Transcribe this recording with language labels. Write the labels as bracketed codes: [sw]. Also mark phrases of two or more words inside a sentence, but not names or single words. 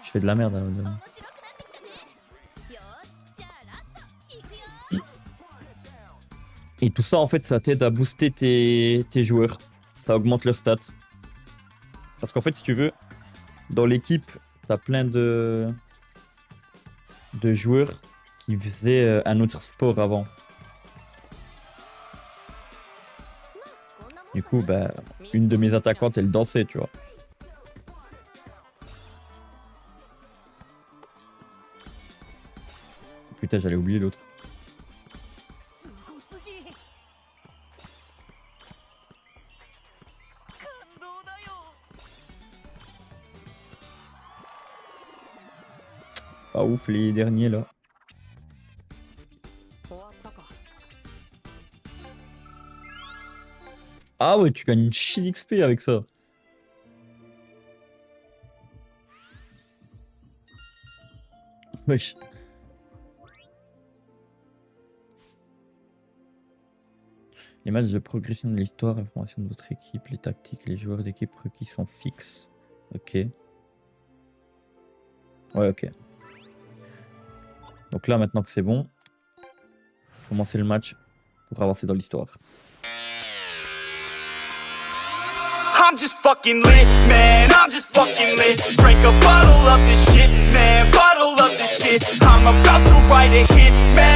[fr] je fais de la merde. [ja] 面白くなってきたねよーしじゃあラスト行くよ [fr] Et tout ça, en fait, ça t'aide à booster tes joueurs. Ça augmente leurs stats. Parce qu'en fait, si tu veux, dans l'équipe, t'as plein de joueurs qui faisaient un autre sport avant. Du coup, bah, une de mes attaquantes, elle dansait, tu vois. Putain, j'allais oublier l'autre. [ja] すごすぎ。感動だよ。 [fr] Pas ouf, les derniers, là. [ja] 終わったか。 [fr] Ah ouais, tu gagnes une [en] chill XP [fr] avec ça. Wesh. Les matchs de progression de l'histoire, la formation de votre équipe, les tactiques, les joueurs d'équipe requis sont fixes. Ok. Ouais, ok. Donc là, maintenant que c'est bon, commencer le match pour avancer dans l'histoire. [en] I'm just fucking lit, man, I'm just fucking lit. Drink a bottle of this shit, man, bottle of this shit. I'm about to write a hit, man.